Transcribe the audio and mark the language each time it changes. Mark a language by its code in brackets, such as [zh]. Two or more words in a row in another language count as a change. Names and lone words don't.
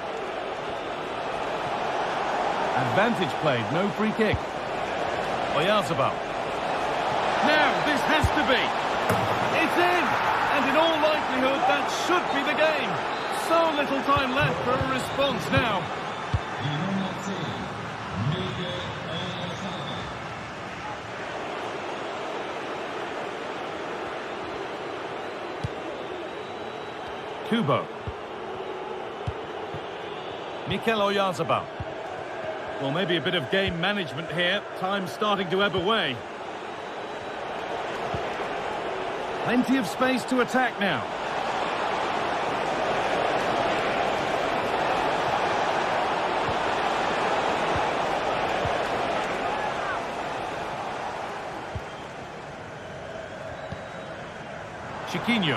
[en] Advantage played, no free kick. Oyarzabal. Now, this has to be. It's in! And in all likelihood, that should be the game. So little time left for a response now. Kubo. Mikel Oyarzabal. Well, maybe a bit of game management here. Time starting to ebb away. Plenty of space to attack now. Chiquinho.